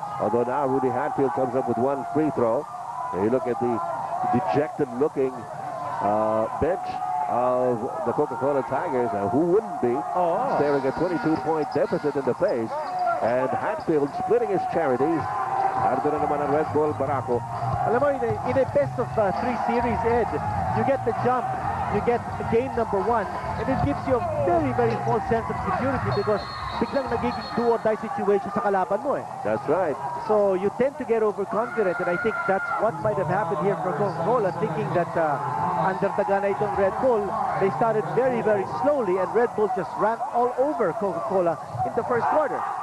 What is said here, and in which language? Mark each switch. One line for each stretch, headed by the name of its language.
English: Although now Rudy Hatfield comes up with one free throw. And you look at the dejected-looking bench of the Coca-Cola Tigers. Who wouldn't be staring a 22-point deficit in the face? And Hatfield splitting his charities.
Filipino: Ardo na naman ang Red Bull Barako. Alam mo,
English: in a best of 3 series, Ed, you get the jump, you get game number 1, and it gives you a very, very false sense of security because
Filipino: biglang nagiging
English: do-or-die situation
Filipino: sa kalaban mo eh.
English: That's right. So you tend to get overconfident, and I think that's what might have happened here for Coca-Cola, thinking that under Tagana itong Red Bull, they started very, very slowly, and Red Bull just ran all over Coca-Cola in the first quarter.